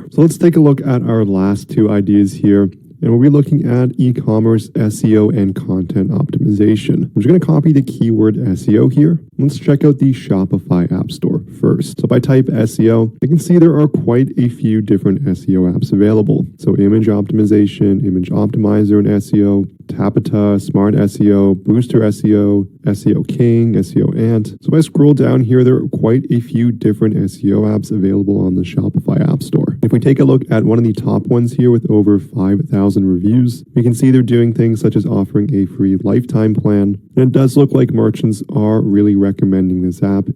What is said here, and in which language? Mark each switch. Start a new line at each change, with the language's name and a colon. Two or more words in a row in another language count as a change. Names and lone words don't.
English: So let's take a look at our last two ideas here. And we'll be looking at e-commerce, SEO, and content optimization. I'm just going to copy the keyword SEO here. Let's check out the Shopify App Store first. So if I type SEO, I can see there are quite a few different SEO apps available. So image optimization, image optimizer in SEO, Tapita, Smart SEO, Booster SEO, SEO King, SEO Ant. So if I scroll down here, there are quite a few different SEO apps available on the Shopify App Store. If we take a look at one of the top ones here with over 5,000 reviews, we can see they're doing things such as offering a free lifetime plan. And it does look like merchants are really recommending this app.